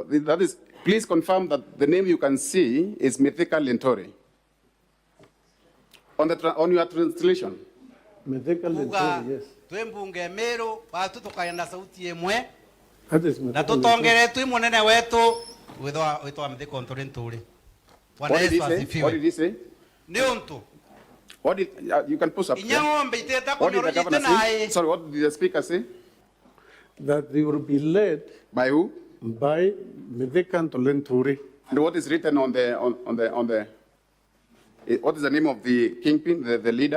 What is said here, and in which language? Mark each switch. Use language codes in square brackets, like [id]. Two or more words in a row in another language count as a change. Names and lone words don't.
[en] That is, please confirm that the name you can see is Mithika Lintori. On your translation. Mithika [mer] Kuga, [en] Lenturi, yes. [mer] twi mbunge Meru batu tukagenda sauti imwe [en] That is [mer] na Mithika tutongere twi munene wetu witwa Mithika Lenturi. [en] What did he say? What did he say? [mer] Ni untu. [en] What did you can post up? [mer] Inyang'ombe iteta [en] What did the governor say? [mer] naye. [en] Sorry, what did the speaker say? That they will be led by who? By Mithika Lenturi. And what is written on the what is the name of the kingpin, the leader?